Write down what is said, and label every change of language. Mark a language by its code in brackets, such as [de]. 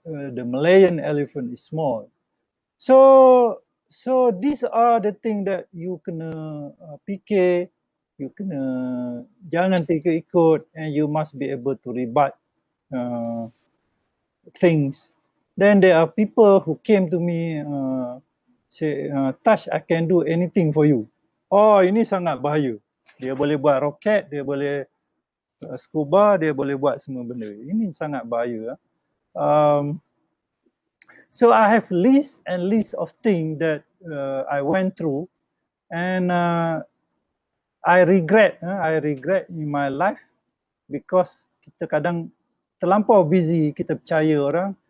[en] The Malayan elephant is small. So these are the things that you kena fikir, you kena jangan ikut, and you must be able to rebut things. Then there are people who came to me say, Tash, I can do anything for you. [ms] Oh, ini sangat bahaya. Dia boleh buat roket, dia boleh scuba, dia boleh buat semua benda. Ini sangat bahaya. [en] So I have list and list of things that I went through, and I regret in my life because kita kadang terlampau busy, kita percaya orang.